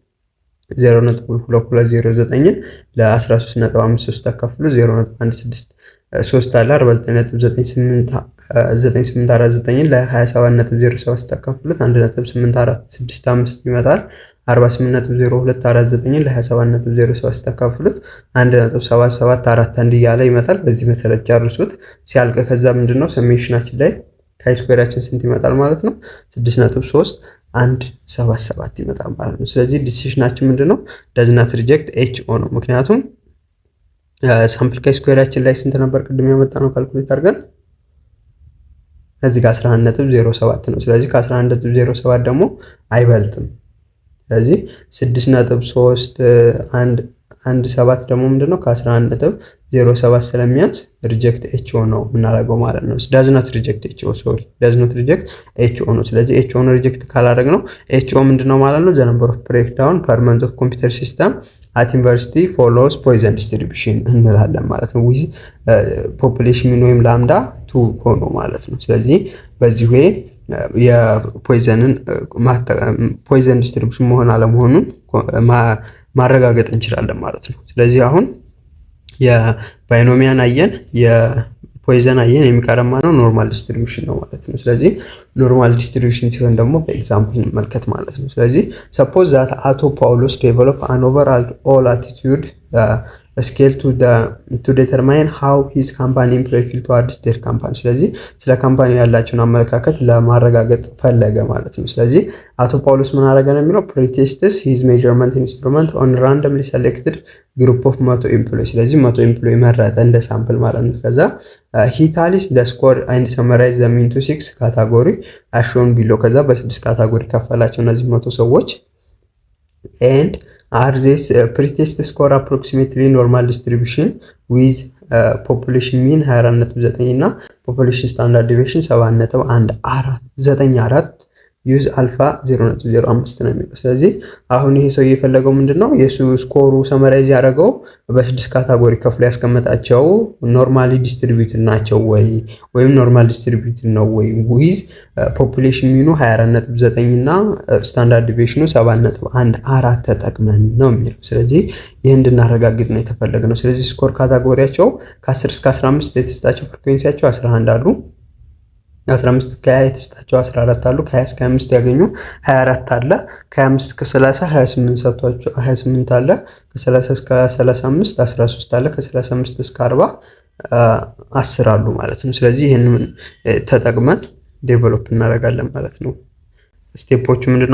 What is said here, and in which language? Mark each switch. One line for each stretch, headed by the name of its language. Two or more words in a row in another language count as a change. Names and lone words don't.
Amharic: 0.2209ን ለ13.53 ታካፍሉ 0.163 አለ 49.9849ን ለ27.07 ታካፍሉት 1.8465 ይመጣል። 48.0249ን ለ27.07 ታካፍሉት 1.7741 እያለ ይመጣል። በዚህ መሰረት ጨርሱት። ሲያልቅ ከዛ ምንድነው ሰሜሽናችን ላይ ካይ ስኩዌራችን ስንት ይመጣል ማለት ነው? 6.3177 ይመጣል ማለት ነው። ስለዚህ ዲሲሽናችን ምንድነው?
English: does not reject HO
Amharic: ነው። ምክንያቱም ሳምፕል ካይ ስኩዌራችን ላይ ስንት ነበር ቅድም ያመጣ ነው ካልኩሌት አድርገን እዚህ ጋር 11.07 ነው። ስለዚህ ከ11.07 ደግሞ አይበልጥም። ስለዚህ 6.317 ደግሞ ምንድነው ከ11.07 ስለሚያንስ
English: reject HO
Amharic: ነው የምናደርገው ማለት ነው።
English: does not reject HO does not reject HO
Amharic: ነው። ስለዚህ HO ነው ሪጀክት ካላደረግ ነው HO ምንድነው ማለት ነው?
English: the number of breakdown per month of computer system at university follows Poisson distribution
Amharic: እንላለን ማለት ነው።
English: with population mean
Amharic: ወይም ላምዳ 2 ሆኖ ማለት ነው። ስለዚህ በዚህ ወይ የፖይዘን ዲስትሪቢዩሽን መሆን አለመሆኑን ማረጋገጥ እንችላለን ማለት ነው። ስለዚህ አሁን የባይኖሚያን አየን የፖይዘን አየን የሚቀረማ ነው
English: normal distribution
Amharic: ነው ማለት ነው። ስለዚህ
English: normal distribution
Amharic: ሲሆን ደግሞ በኤግዛምፕል እንመልከት ማለት ነው። ስለዚህ
English: suppose that Atto Paulus develop an overall all attitude scale to determine how his company employee feel towards their company።
Amharic: ስለዚህ ስለ ካምፓኒ ያላቸውን አመለካከት ለማረጋገጥ ፈለገ ማለት ነው። ስለዚህ አቶ ጳውሎስ ምን አደረገ ነው የሚለው
English: pre-tests his measurement instrument on randomly selected group of 100 employees።
Amharic: ስለዚህ 100 employee መረጠ እንደ ሳምፕል ማለት ነው። ከዛ
English: he tallies the score and summarize them into 6 category as shown below።
Amharic: ከዛ በ6 ካታጎሪ ከፈላቸው እነዚህ 100 ሰዎች
English: and are this pretest score approximately normal distribution with population mean 24.9 እና population standard deviation
Amharic: 7.1494
English: use alpha 0.05
Amharic: ነው የሚለው። ስለዚህ አሁን ይሄ ሰው የፈለገው ምንድነው የሱ ስኮሩ ሰመራይዝ ያደረገው በ6 ካታጎሪ ከፍሎ ያስቀመጣቸው
English: normally distributed
Amharic: ናቸው ወይም
English: normal distributed
Amharic: ነው ወይ
English: with population mean 24.9
Amharic: እና ስታንዳርድ ዲቪዬሽኑ 7.14 ተጠቅመን ነው የሚለው። ስለዚህ ይሄን እንድናረጋግጥ ነው የተፈለገው። ስለዚህ ስኮር ካታጎሪያቸው ከ10 እስከ 15 የተሰጣቸው ፍሪኩዌንሲያቸው 11 አሉ። 15 እስከ 20 የተሰጣቸው 14 አሉ። ከ20 እስከ 25 ያገኙ 24 አለ። ከ25 እስከ 30 28 ሰጥቷቸው 28 አለ። ከ30 እስከ 35 13 አለ። ከ35 እስከ 40 10 አሉ ማለት ነው። ስለዚህ ይህንን ተጠቅመን ዴቨሎፕ እናደርጋለን ማለት ነው። ስቴፖቹ ምንድነው?